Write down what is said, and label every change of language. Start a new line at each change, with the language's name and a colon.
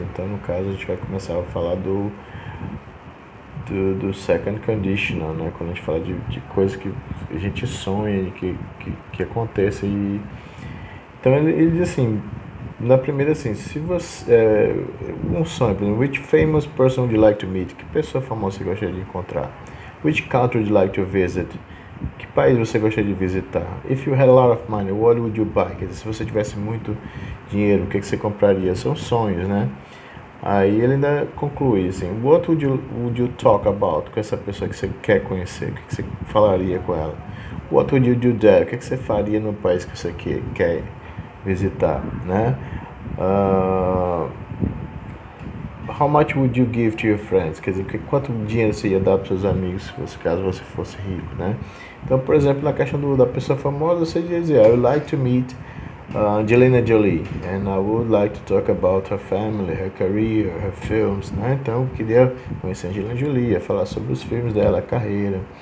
Portuguese: Então no caso a gente vai começar a falar do second conditional, né? Quando a gente fala de coisas que a gente sonha, que acontecem. Então ele diz assim, na primeira assim, se você um sonho, por exemplo,
English: which famous person would you like to meet?
Portuguese: Que pessoa famosa você gostaria de encontrar?
English: Which country would you like to visit?
Portuguese: Que país você gostaria de visitar?
English: If you had a lot of money, what would you buy?
Portuguese: Quer dizer, se você tivesse muito dinheiro, o que você compraria? São sonhos, né? Aí ele ainda conclui assim,
English: what would you talk about
Portuguese: com essa pessoa que você quer conhecer? O que você falaria com ela?
English: What would you do there?
Portuguese: O que você faria no país que você quer visitar, né?
English: How much would you give to your friends?
Portuguese: Quer dizer, quanto dinheiro você ia dar para seus amigos caso você fosse rico, né? Então, por exemplo, na questão da pessoa famosa, você dizia,
English: I would like to meet Angelina Jolie, and I would like to talk about her family, her career, her films, né?
Portuguese: Então, eu queria conhecer a Angelina Jolie, ia falar sobre os filmes dela, a carreira.